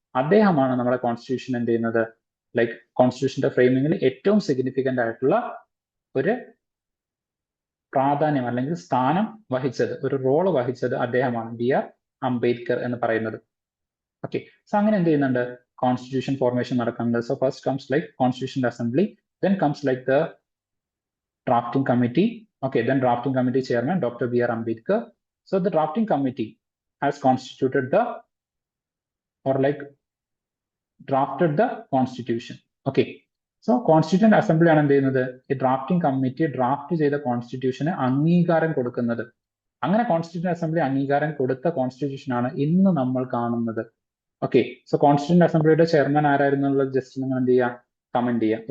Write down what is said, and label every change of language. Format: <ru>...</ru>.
<ml>അദ്ദേഹമാണ് നമ്മുടെ കോൺസ്റ്റിറ്റ്യൂഷൻ എന്ത് ചെയ്യുന്നത്, ലൈക്ക് കോൺസ്റ്റിറ്റ്യൂഷന്റെ ഫ്രെയിമിങ്ങിൽ ഏറ്റവും സിഗ്നിഫിക്കന്റ് ആയിട്ടുള്ള ഒരു പ്രാധാന്യം അല്ലെങ്കിൽ സ്ഥാനം വഹിച്ചത്, ഒരു റോള് വഹിച്ചത് അദ്ദേഹമാണ്, BR അംബേദ്കർ എന്ന് പറയുന്നത്. ഓക്കെ, സോ അങ്ങനെ എന്ത് ചെയ്യുന്നുണ്ട്, കോൺസ്റ്റിറ്റ്യൂഷൻ ഫോർമേഷൻ നടക്കുന്നുണ്ട്.</ml> <en>So first comes like constitution assembly, then comes like the drafting committee. Okay, then drafting committee chairman Dr. BR Ambedkar. So the drafting committee has constituted the or like drafted the constitution.</en> <ml>Okay, so constituent assembly ആണ് എന്ത് ചെയ്യുന്നത്, ഈ drafting committee draft ചെയ്ത കോൺസ്റ്റിറ്റ്യൂഷന് അംഗീകാരം കൊടുക്കുന്നത്. അങ്ങനെ constituent assembly അംഗീകാരം കൊടുത്ത കോൺസ്റ്റിറ്റ്യൂഷൻ ആണ് ഇന്ന് നമ്മൾ കാണുന്നത്. ഓക്കെ, സോ കോൺസ്റ്റിറ്റ്യൂന്റ് അസംബ്ലിയുടെ ചെയർമാൻ ആരായിരുന്നു എന്നുള്ളത് ജസ്റ്റ് നിങ്ങൾ എന്ത് ചെയ്യുക, കമന്റ് ചെയ്യുക.</ml>